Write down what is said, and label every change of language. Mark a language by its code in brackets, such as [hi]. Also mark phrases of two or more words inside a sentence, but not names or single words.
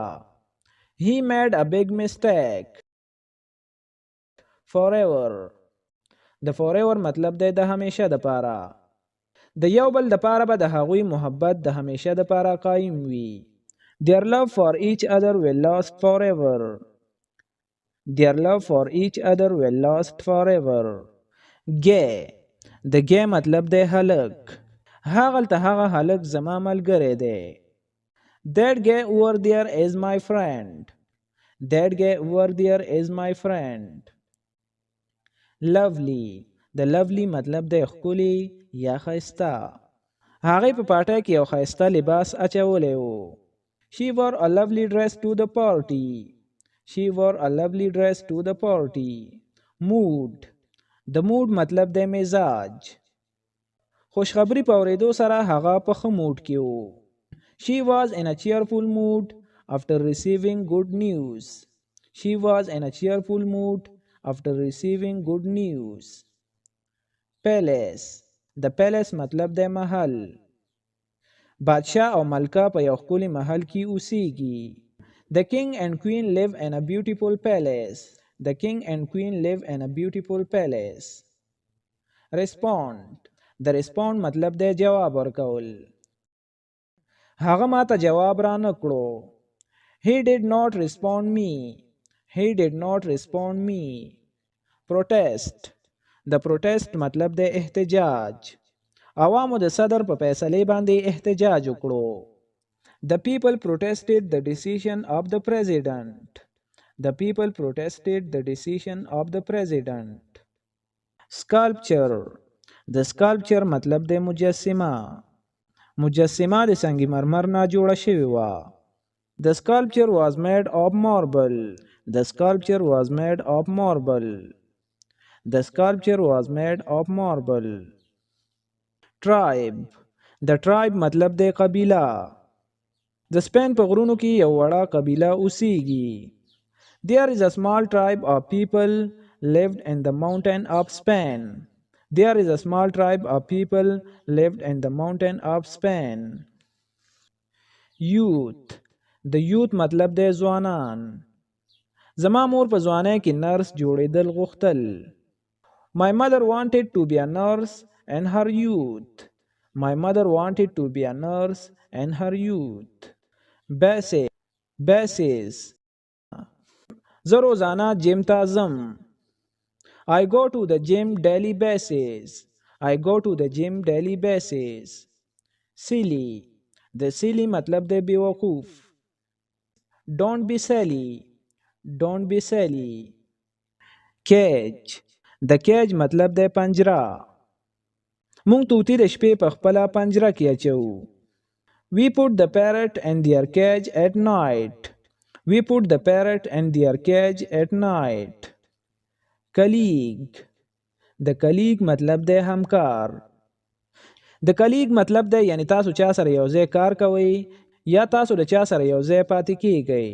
[en] He made a big mistake. Forever. [ps] د forever مطلب د همیشه دپاره. د یو بل دپاره به د هغوی محبت د همیشه دپاره قایم وي. [en] Their love for each other will last forever. Their love for each other will last forever. Gay. [ps] د gay مطلب د هلک. هغلته هغه هلک زما ملګری دی. [en] That gay over there is my friend. That gay over there is my friend. [ps] Lovely. د lovely مطلب د ښکلی یا ښایسته. هغې په پاټۍ کې یو ښایسته لباس اچولی و. [en] She wore a lovely dress to the party. She wore a lovely dress to the party. [ps] Mood. د mood مطلب د مزاج. خوشخبری په اورېدو سره هغه په ښه موډ کې و. [en] She was in a cheerful mood after receiving good news. She was in a cheerful mood after receiving good news. Palace. [ps] د palace مطلب د محل. بادشاه او ملکه په یو ښکلي محل کې اوسیږي. [en] The king and queen live in a beautiful palace. The king and queen live in a beautiful palace. [ps] Respond. د respond مطلب د جواب ورکول. هغه ما ته جواب را نه کړو. [en] He did not respond me. He did not respond me. Protest. [ps] د protest مطلب د احتجاج. عوامو د صدر په فیصلې باندې احتجاج وکړو. [en] The people protested the decision of the president. The people protested the decision of the president. Sculpture. [ps] د sculpture مطلب د مجسمه. مجسمه د سنگ مرمر نه جوړه شوې وه. [en] The sculpture was made of marble. The sculpture was made of marble. The sculpture was made of marble. Tribe. [ps] د tribe مطلب د قبیله. د سپین په غرونو کې یو وړه قبیله اوسیږي. [en] There is a small tribe of people lived in the mountain of Spain. There is a small tribe of people lived in the mountain of Spain. Youth. [ps] د youth مطلب د ځوانان. زما مور په ځوانۍ کې نرس جوړېدل غوښتل. [en] My mother wanted to be a nurse in her youth. My mother wanted to be a nurse in her youth. Basis. Basis. [ps] زه روزانه جیم ته ځم. [en] I go to the gym daily basis. I go to the gym daily basis. [ps] Silly. د silly مطلب د بیوقوف. [en] Don't be silly. Don't be silly. [ps] Cage. د cage مطلب د پنجره. مونږ طوطي د شپې په خپله پنجره کې اچو. [en] We put the parrot in their cage at night. We put the parrot in their cage at night. Colleague. [ps] د colleague مطلب د همکار. د colleague مطلب د یعنی تاسو چا سره یو ځای کار کوئ یا تاسو د چا سره یو ځای پاتې کیږئ.